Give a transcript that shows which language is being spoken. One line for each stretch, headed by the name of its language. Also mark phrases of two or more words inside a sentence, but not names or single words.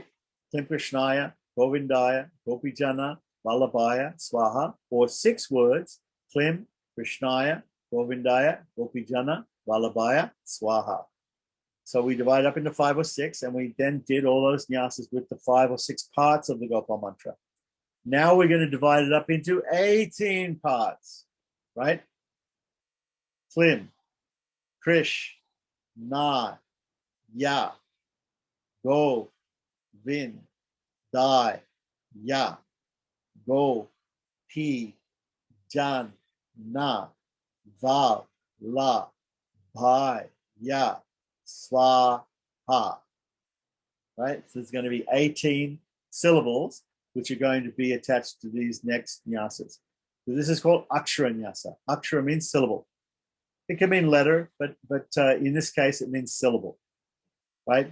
Sanskrit: क्लीं कृष्णाय, गोविन्दाय, गोपीजन, वल्लभाय, स्वाहा,
English: or 6 words,
Sanskrit: क्लीं, कृष्णाय, गोविन्दाय, गोपीजन, वल्लभाय, स्वाहा.
English: So we divide up into 5 or 6, and we then did all those nyasas with the 5 or 6 parts of the Gopal Mantra. Now we're going to divide it up into 18 parts, right?
Sanskrit: क्लीं, कृष्, ण, य, गो, विन्, दा, य, गो, पी, जन्, न, वल्, ल, भा, य, Swaha.
English: Right? So it's going to be 18 syllables which are going to be attached to these next nyasas. So this is called Akshara Nyasa. Akshara means syllable. It can mean letter, but in this case, it means syllable, right?